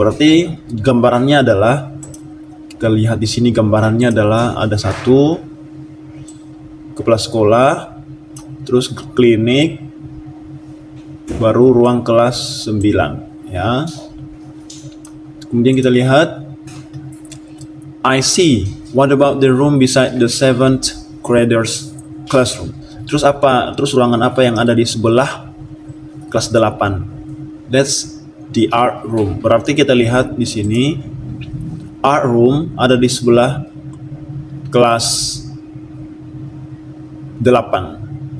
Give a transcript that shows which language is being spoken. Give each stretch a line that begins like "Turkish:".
Indonesian: Berarti gambarannya adalah, kita lihat di sini gambarannya adalah ada satu kepala sekolah, terus klinik, baru ruang kelas 9 ya. Kemudian kita lihat,
English: I see. What about the room beside the 7th graders classroom?
Indonesian: Terus apa? Terus ruangan apa yang ada di sebelah kelas 8?
English: That's the art room.
Indonesian: Berarti kita lihat di sini art room ada di sebelah kelas 8.